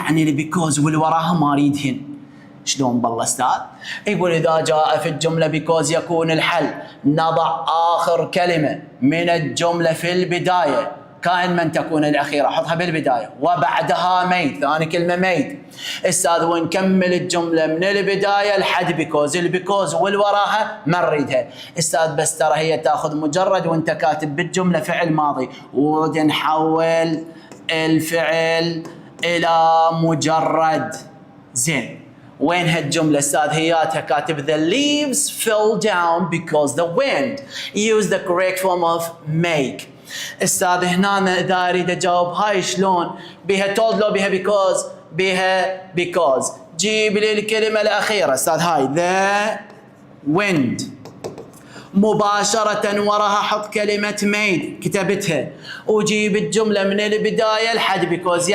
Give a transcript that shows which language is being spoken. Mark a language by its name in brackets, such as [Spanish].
[Arabic] يعني because واللي وراها ما أريدهن. شلون بالله استاذ؟ يقول إذا جاء في الجملة because يكون الحل، نضع آخر كلمة من الجملة في البداية كائن من تكون الأخيرة، حطها بالبداية وبعدها ميد، ثاني كلمة ميد استاذ، ونكمل الجملة من البداية لحد because. البيكوز واللي وراها ما نريدها استاذ، بس ترى هي تاخذ مجرد وانت كاتب بالجملة فعل ماضي، ونحول الفعل إلى مجرد. زين وين هالجملة استاذ؟ هياتها كاتب [English] the leaves fell down because the wind. use the correct form of make. [Arabic] استاذ هنا اذا اريد اجاوب هاي شلون؟ بها told لو بها because؟ بها because. جيب لي الكلمة الأخيرة استاذ، هاي [English] the wind، [Arabic] مباشرة وراها حط كلمة made كتبتها، وجيب الجملة من البداية لحد because.